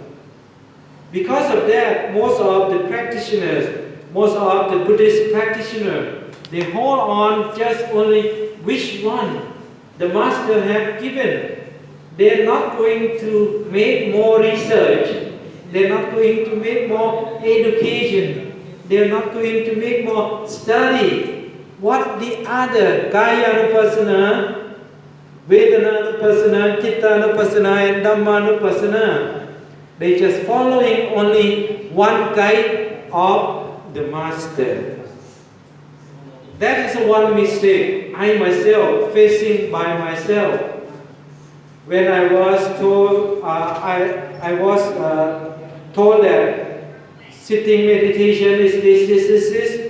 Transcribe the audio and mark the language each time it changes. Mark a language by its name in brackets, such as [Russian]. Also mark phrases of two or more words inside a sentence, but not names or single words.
[English] Because of that, most of the practitioners, most of the Buddhist practitioners, they hold on just only which one the master have given. They are not going to make more research. They are not going to make more education. They are not going to make more study. What the other [Pali] Kaya-anupassana, Vedana-anupassana, Chitta-anupassana and Dhamma-anupassana, [English] they just following only one guide of the master. That is one mistake I myself facing by myself. When I was told, I was told that sitting meditation is this.